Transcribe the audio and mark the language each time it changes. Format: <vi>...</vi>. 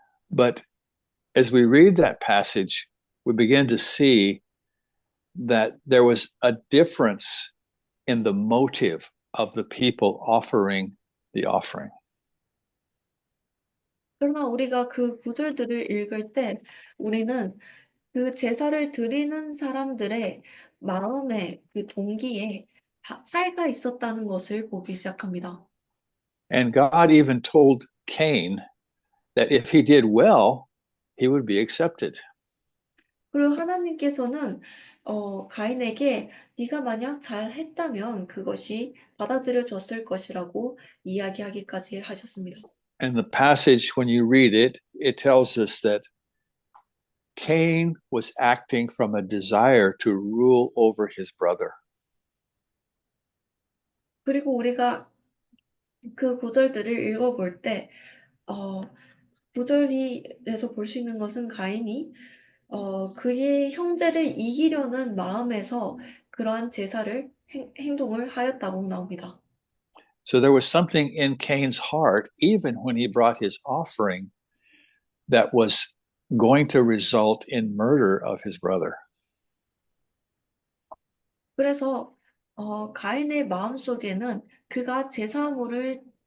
<en>But as we read that passage, we begin to see that there was a difference in the motive of the people offering the offering.</en> <ko>그러나 우리가 그 구절들을 읽을 때 우리는 그 제사를 드리는 사람들의 마음의 그 동기에 차이가 있었다는 것을 보기 시작합니다.</ko> <en>And God even told Cain that if he did well, he would be accepted.</en> <ko>그리고 하나님께서는 가인에게 네가 만약 잘했다면 그것이 받아들여졌을 것이라고 이야기하기까지 하셨습니다.</ko> <en>And the passage, when you read it, it tells us that Cain was acting from a desire to rule over his brother.</en> <ko>그리고 우리가 그 구절들을 읽어볼 때 구절에서 볼 수 있는 것은 가인이 그의 형제를 이기려는 마음에서 그러한 제사를 행동을 하였다고 나옵니다.</ko> <en>So there was something in Cain's heart, even when he brought his offering, that was going to result in murder of his brother.</en> <ko>그래서 가인의 마음속에는 그가 제사물을</ko>